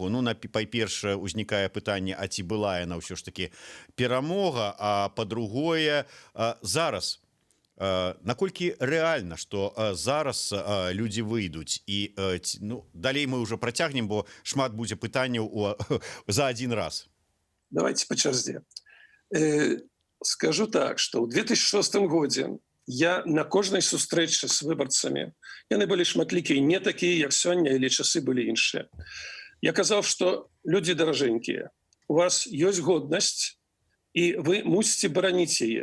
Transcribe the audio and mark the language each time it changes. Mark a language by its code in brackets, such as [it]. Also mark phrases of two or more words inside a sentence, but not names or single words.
[be] Ну, па-першае, узнікае пытанне, а ці была яна ўсё ж такі перамога, а па-другое, зараз наколькі рэальна, што зараз людзі выйдуць і ну, далей мы ўжо працягнем, бо шмат будзе пытанняў за один раз. [ru] Давайте по чарзе. [be] Скажу так, што ў 2006 годзе я на кожнай сустрэчы з выбарцамі, яны былі шматлікія, не такія, як сёння, или часы былі іншыя. Я казаў, што людзі даражэнькія, у вас ёсць годнасць, і вы мусіце бараніць яе.